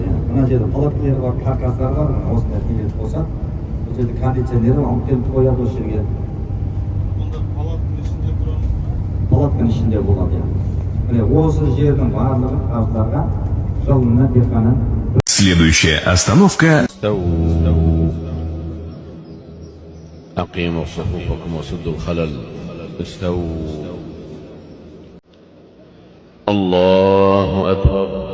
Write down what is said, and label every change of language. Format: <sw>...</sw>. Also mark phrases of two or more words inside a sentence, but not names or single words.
<kk>Мына жерде палаткалар бар, каркастар бар, осындай келетін болса, бұл жерде кондиционері алып келіп қояды осы жерге. Палатканың ішінде болады. Міне осы жердің барлығы қарыздарға жылына тек қана.</kk> <ru>Следующая остановка.</ru> <ar>استووا أقيموا صفوفكم وسدوا الخلل. استووا. الله أكبر.</ar>